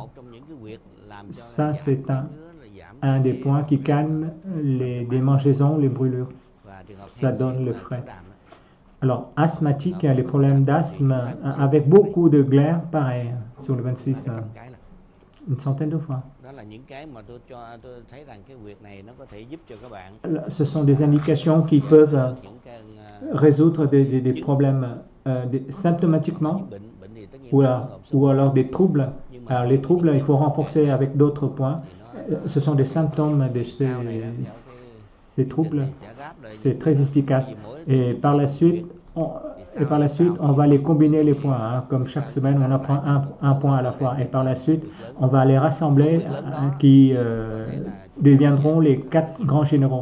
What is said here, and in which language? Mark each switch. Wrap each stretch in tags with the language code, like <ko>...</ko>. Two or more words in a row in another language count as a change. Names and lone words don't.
<fr>Ça c'est un des points qui calme les démangeaisons, les brûlures. Ça donne le frais. Alors asthmatique, les problèmes d'asthme avec beaucoup de glaire, pareil sur le 26. une centaine de fois.</fr> <vi>Đó là những cái mà tôi thấy rằng cái việc này nó có thể giúp cho các bạn</vi> <fr>Ce sont des indications qui peuvent</fr> <vi>những cái</vi> <fr>résoudre des problèmes symptomatiquement</fr> <vi>bệnh thì tất nhiên</vi> <fr>ou alors des troubles. Alors les troubles, il faut renforcer avec d'autres points. Ce sont des symptômes de ces troubles. C'est très efficace. Et par la suite, on va les combiner les points. Hein. Comme chaque semaine, on apprend un point à la fois. Et par la suite, on va les rassembler qui deviendront les 4 grands généraux.</fr>